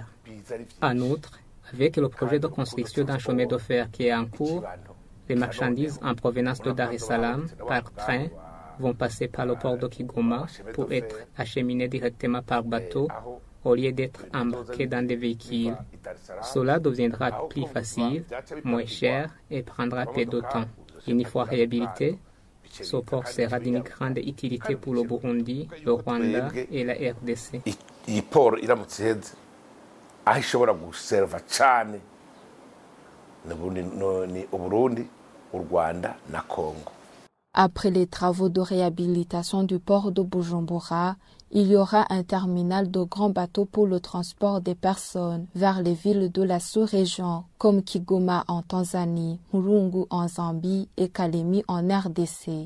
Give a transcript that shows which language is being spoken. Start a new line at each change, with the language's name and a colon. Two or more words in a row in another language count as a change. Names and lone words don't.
French: En outre, avec le projet de construction d'un chemin de fer qui est en cours, les marchandises en provenance de Dar es Salaam par train vont passer par le port de Kigoma pour être acheminées directement par bateau au lieu d'être embarquées dans des véhicules. Cela deviendra plus facile, moins cher et prendra peu de temps. Une fois réhabilité, ce port sera d'une grande utilité pour le Burundi, le Rwanda et la RDC.
Rundi: Iyi port iramutse iheze aho ishobora guserva cyane ni Uburundi, u Rwanda na Congo.
French: Après les travaux de réhabilitation du port de Bujumbura, il y aura un terminal de grands bateaux pour le transport des personnes vers les villes de la sous-région comme Kigoma en Tanzanie, Mulungu en Zambie et Kalemi en RDC.